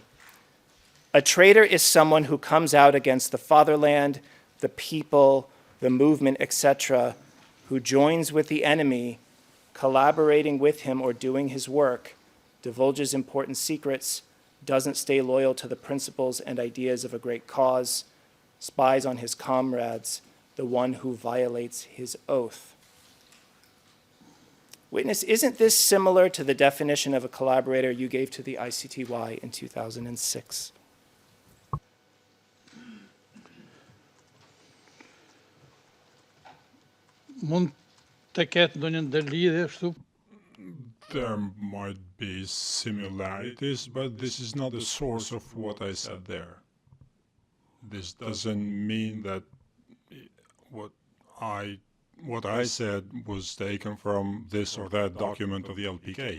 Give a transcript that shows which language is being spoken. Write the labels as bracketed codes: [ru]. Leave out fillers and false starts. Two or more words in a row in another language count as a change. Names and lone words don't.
[en] A traitor is someone who comes out against the fatherland, the people, the movement, etc., who joins with the enemy, collaborating with him or doing his work, divulges important secrets, doesn't stay loyal to the principles and ideas of a great cause, spies on his comrades, the one who violates his oath. Witness, isn't this similar to the definition of a collaborator you gave to the ICTY in 2006? [sq] Mund të ketë ndonjë ndërlidhje kështu? [en] There might be similarities, but this is not the source of what I said there. This doesn't mean that what I said was taken from this or that document of the LPK.